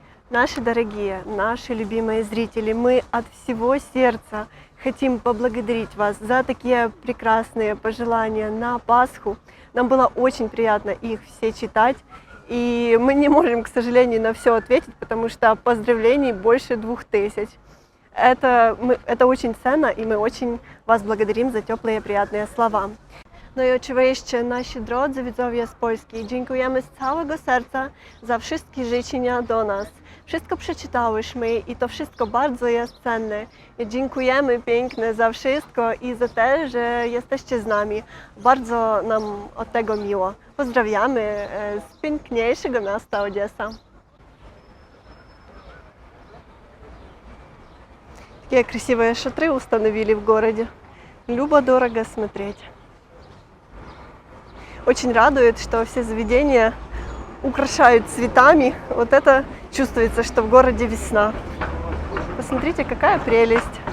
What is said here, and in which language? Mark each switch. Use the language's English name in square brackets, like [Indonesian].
[Russian] Наши дорогие, наши любимые зрители, мы от всего сердца хотим поблагодарить вас за такие прекрасные пожелания на Пасху. Нам было очень приятно их все читать, и мы не можем, к сожалению, на все ответить, потому что поздравлений больше 2000. Это очень ценно, и мы очень вас благодарим за теплые и приятные слова. [Polish] No i oczywiście nasi drodzy widzowie z Polski, dziękujemy z całego serca za wszystkie życzenia do nas. Wszystko przeczytałyśmy i to wszystko bardzo jest cenne. I dziękujemy pięknie za wszystko i za to, że jesteście z nami. Bardzo nam od tego miło. Pozdrawiamy z piękniejszego miasta Odessa. [Russian] Какие красивые шатры установили в городе. Любо-дорого смотреть. Очень радует, что все заведения украшают цветами. Вот это чувствуется, что в городе весна. Посмотрите, какая прелесть.